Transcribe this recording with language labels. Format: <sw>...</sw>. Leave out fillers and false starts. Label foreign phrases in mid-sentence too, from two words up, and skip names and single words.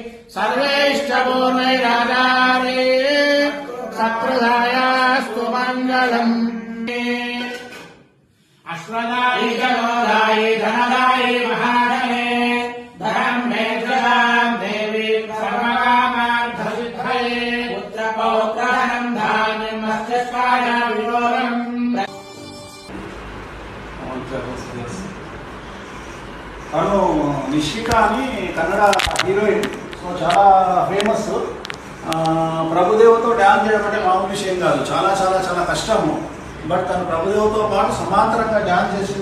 <sa>सर्वैश्चपूर्वैराचार्ये सत्कृतायास्तु मङ्गलम् अश्वदायि जनोदायि धनदायि महाधने धनं मे जलां देवी सर्वकामार्थसिद्धये पुत्रपौत्रधनं धान्यं मस्तिष्काय विलोलम्</sa> <te>తను నిషిక అని కన్నడ హీరోయిన్. సో చాలా ఫేమస్. ప్రభుదేవతో డ్యాన్స్ చేయడం అంటే మామూలు విషయం కాదు, చాలా చాలా చాలా కష్టము. బట్ తను ప్రభుదేవతో పాటు సమాంతరంగా డ్యాన్స్ చేసింది.</te>